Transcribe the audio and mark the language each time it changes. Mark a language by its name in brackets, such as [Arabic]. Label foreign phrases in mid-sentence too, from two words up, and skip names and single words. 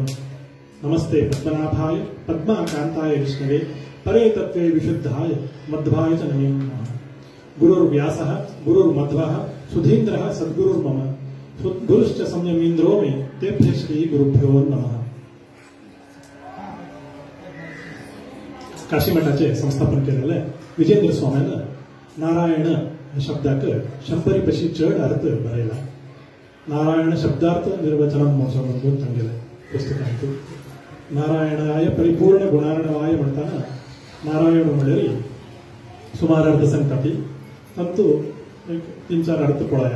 [Sanskrit] नमस्ते पद्मनाभाय पद्माकांताय विष्णवे परे तत्त्वे विशुद्धाय मध्वाय च नमो नमः। गुरुर्व्यासः गुरुर्मध्वः सुधीन्द्रः सद्गुरुर्मम गुरुश्च संयमीन्द्रो मे तेभ्यः श्री गुरुभ्यो नमः। [Konkani] काशीमठाचे संस्थापन केलेले विजेंद्र स्वामीन नारायण शब्दाक शंभरी पशी चढ अर्थ बरयला। नारायण शब्दार्थ निर्वचन म्हणून तांगेले पुस्तकांतून [Sanskrit] नारायणाय परिपूर्ण गुणार्णवाय [Konkani] म्हणताना नारायण म्हणल्यारी सुमार अर्थ सांगता तंतु एक 3-4 अर्थ पळया।